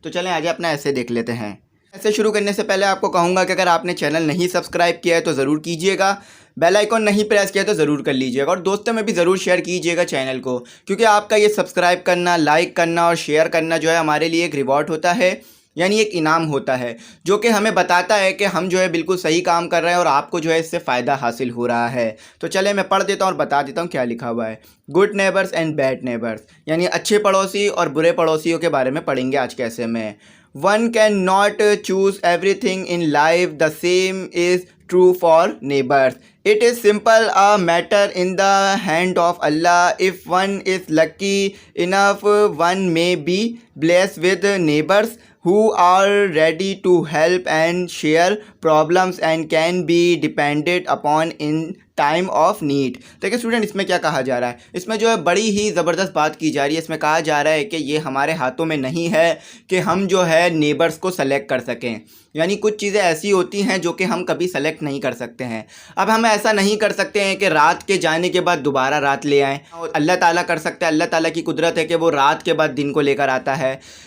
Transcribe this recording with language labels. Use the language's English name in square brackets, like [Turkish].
[Hindi] तो चलें आज अपना ऐसे देख लेते हैं। ऐसे शुरू करने से पहले आपको कहूँगा कि अगर आपने चैनल नहीं सब्सक्राइब किया है तो ज़रूर कीजिएगा, बेल आइकॉन नहीं प्रेस किया तो ज़रूर कर लीजिएगा और दोस्तों में भी ज़रूर शेयर कीजिएगा चैनल को, क्योंकि आपका ये सब्सक्राइब करना, लाइक करना और शेयर करना जो है हमारे लिए एक रिवॉर्ड होता है, यानी एक इनाम होता है जो कि हमें बताता है कि हम जो है बिल्कुल सही काम कर रहे हैं और आपको जो है इससे फ़ायदा हासिल हो रहा है। तो चले मैं पढ़ देता हूँ और बता देता हूँ क्या लिखा हुआ है। [English] good neighbours and bad neighbours, [Hindi] यानी अच्छे पड़ोसी और बुरे पड़ोसियों के बारे में पढ़ेंगे आज कैसे में। [English] One can not choose everything in life, the same is true for neighbors. It is simple a matter in the hand of Allah. If one is lucky enough, one may be blessed with neighbors who are ready to help and share problems and can be depended upon in time of need. [Hindi] देखिए student, इसमें क्या कहा जा रहा है, इसमें जो है बड़ी ही ज़बरदस्त बात की जा रही है। इसमें कहा जा रहा है कि ये हमारे हाथों में नहीं है कि हम जो है नेबर्स को सेलेक्ट कर सकें, यानी कुछ चीज़ें ऐसी होती हैं जो कि हम कभी सेलेक्ट नहीं कर सकते हैं। अब हम ऐसा नहीं कर सकते हैं कि रात के जाने के बाद दोबारा रात ले आएँ, और अल्लाह ताला कर सकता है, अल्लाह ताला की कुदरत है कि वो रात के बाद दिन को लेकर आता है।